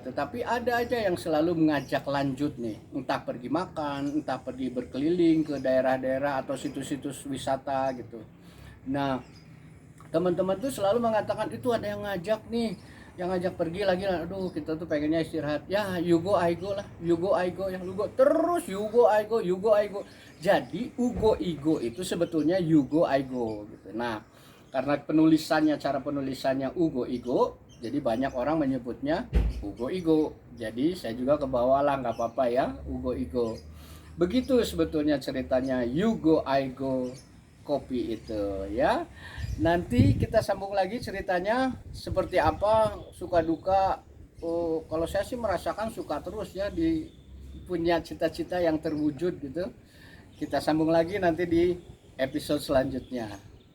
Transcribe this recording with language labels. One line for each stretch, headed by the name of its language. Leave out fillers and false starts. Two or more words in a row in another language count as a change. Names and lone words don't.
Indonesian: Tetapi ada aja yang selalu mengajak lanjut nih, entah pergi makan, entah pergi berkeliling ke daerah-daerah atau situs-situs wisata gitu. Nah, teman-teman tuh selalu mengatakan itu ada yang ngajak nih, yang ngajak pergi lagi. Aduh, kita tuh pengennya istirahat. Ya,
English: you go I go lah, you go I go, yang you go terus, you go I go, you go I go.
Indonesian: Jadi Ugo Igo itu sebetulnya
English: you go I go
Indonesian: gitu. Nah, karena cara penulisannya Ugo Igo, jadi banyak orang menyebutnya Ugo Igo. Jadi saya juga ke bawah lah, nggak apa-apa ya, Ugo Igo. Begitu sebetulnya ceritanya
English: you go I go
Indonesian: kopi itu ya. Nanti kita sambung lagi ceritanya seperti apa, suka duka. Oh, kalau saya sih merasakan suka terus ya, di punya cita-cita yang terwujud gitu. Kita sambung lagi nanti di episode selanjutnya.